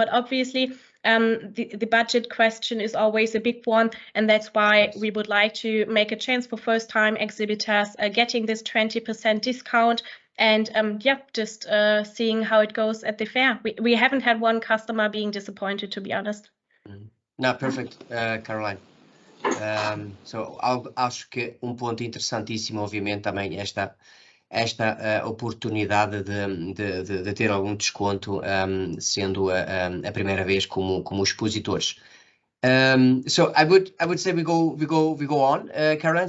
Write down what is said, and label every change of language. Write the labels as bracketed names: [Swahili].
[English] But obviously, the budget question is always a big one, and that's why we would like to make a chance for first-time exhibitors getting this 20% discount. And just seeing how it goes at the fair. We haven't had one customer being disappointed, to be honest. No, perfect, Caroline. [Portuguese] So acho que ponto interessantíssimo, obviamente, também esta oportunidade de ter algum desconto, sendo a primeira vez como expositores. [English] So I would say we go on, Caroline.